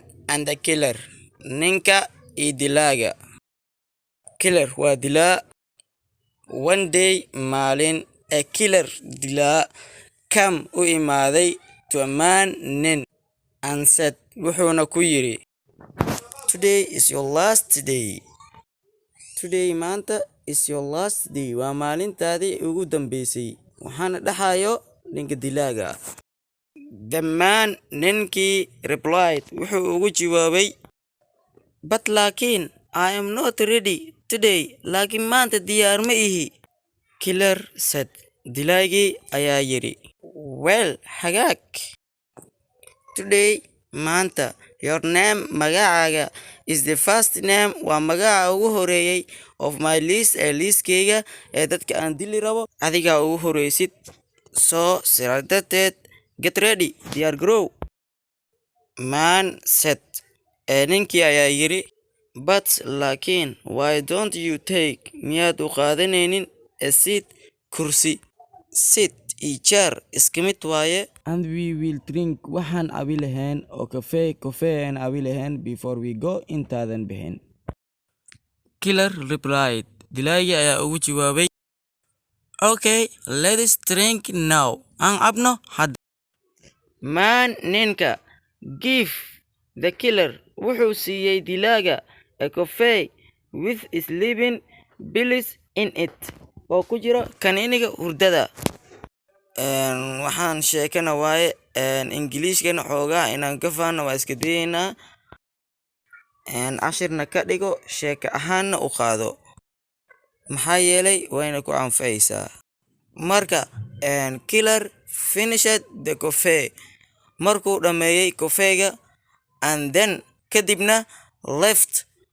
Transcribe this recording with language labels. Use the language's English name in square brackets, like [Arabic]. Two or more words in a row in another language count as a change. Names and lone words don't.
[English] and the killer. [Somali] Ninka iyo dilaaga. Killer waa dilaa. [English] One day maalin a killer dilaa come [Somali] u imaaday [English] to a man nin and said [Somali] wuxuuna ku yiri [English] today is your last day. Today maanta is your last day. [Somali] Waa maalintaadii ugu dambeysay. Waxaana dhaxayo ninka dilaaga. [English] The man ninkii replied [Somali] wuxuu ugu jawaabay [English] but laakiin I am not ready today. [Somali] Laakiin maanta diyaar ma ihi. [English] Killer said [Somali] dilaagii ayaa yiri well hagaag. Today maanta [English] your name [Somali] magacaaga [English] is the first name [Somali] waa magaca ugu horeeyay [English] of my list [Somali] ee liiskayga ee dadka aan dili rabo adiga ugu horeysid. So sidaa darteed [English] get ready [Somali] diyaar garow. [English] Man said [Somali] ninkii ayaa yiri [English] but laakiin why don't you take [Somali] miyaad u qaadanaynin [English] a seat kursi. [Somali] Sit iyo chair iska mid waaye. [English] And we will drink [Somali] waxaan abi lahayn oo kafee aan abi lahayn [English] before we go [Somali] intaadan bixin. [English] Killer replied [Somali] dilaagii ayaa ugu jawaabay [English] okay let's drink now. [Somali] Aan cabno hadda. Man ninka [English] give the killer [Somali] wuxuu siiyey dilaaga [English] a coffee with sleeping pills in it [Somali] oo ku jiro kaniiniga hurdada. Waxaan sheekana waaye ingiliishkana xoogaa inaan ka faano waa iska dayeynaa. Cashirna ka dhigo sheeka ahaanna u qaado maxaa yeelay wayna ku anfacaysaa. [English] Marka killer finished the coffee [Somali] markuu dhammeeyey kofeega [English] and then kadibna left